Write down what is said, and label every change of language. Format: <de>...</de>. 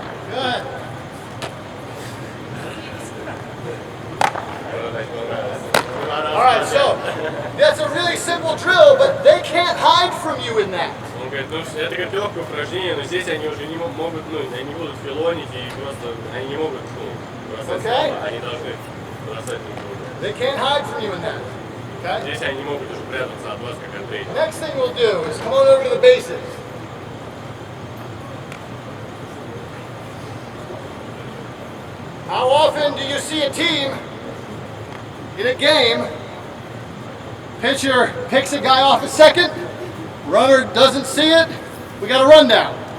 <en>Good. All right, so that's a really simple drill, but they can't hide from you in that.</en> <ru>Он говорит, ну это как легкое упражнение, но здесь они уже не могут, они не будут филонить и просто, они не могут бросать слова, они должны бросать друг друга.</ru> <en>They can't hide from you in that. Okay?</en> <ru>Здесь они не могут уже прятаться от вас, как от тренера.</ru> <en>Next thing we'll do is come on over to the bases. How often do you see a team in a game, pitcher picks a guy off a second, runner doesn't see it, we got a rundown.</en>